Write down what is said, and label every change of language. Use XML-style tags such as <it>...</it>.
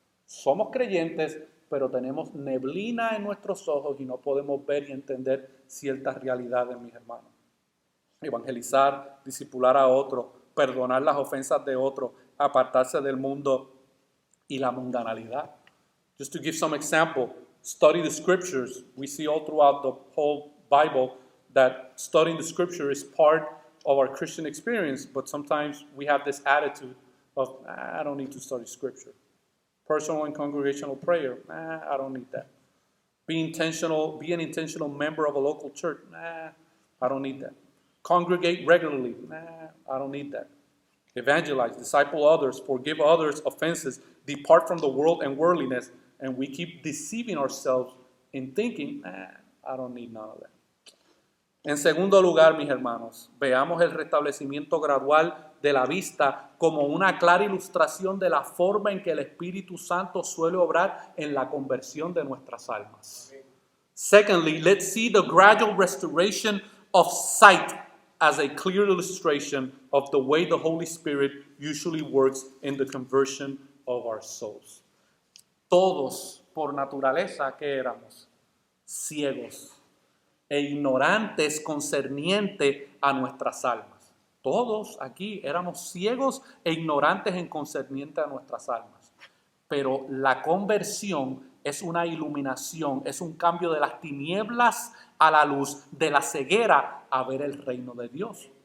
<es>Somos creyentes, pero tenemos neblina en nuestros ojos y no podemos ver y entender ciertas realidades, mis hermanos. Evangelizar, discipular a otros, perdonar las ofensas de otros, apartarse del mundo y la mundanalidad.</es> <en>Just to give some example, study the scriptures. We see all throughout the whole Bible that studying the scripture is part of our Christian experience, but sometimes we have this attitude of, I don't need to study scripture. Personal and congregational prayer, I don't need that. Be an intentional member of a local church, I don't need that. Congregate regularly, I don't need that. Evangelize, disciple others, forgive others' offenses, depart from the world and worldliness, and we keep deceiving ourselves in thinking, I don't need none of that.</en> <es>En segundo lugar, mis hermanos, veamos el restablecimiento gradual de la vista como una clara ilustración de la forma en que el Espíritu Santo suele obrar en la conversión de nuestras almas.</es> <en>Secondly, let's see the gradual restoration of sight as a clear illustration of the way the Holy Spirit usually works in the conversion of our souls.</en> <es>Todos, por naturaleza, ¿qué éramos? Ciegos e ignorantes concerniente a nuestras almas. Todos aquí éramos ciegos e ignorantes en concerniente a nuestras almas. Pero la conversión es una iluminación, es un cambio de las tinieblas a la luz, de la ceguera a ver el reino de Dios.</es>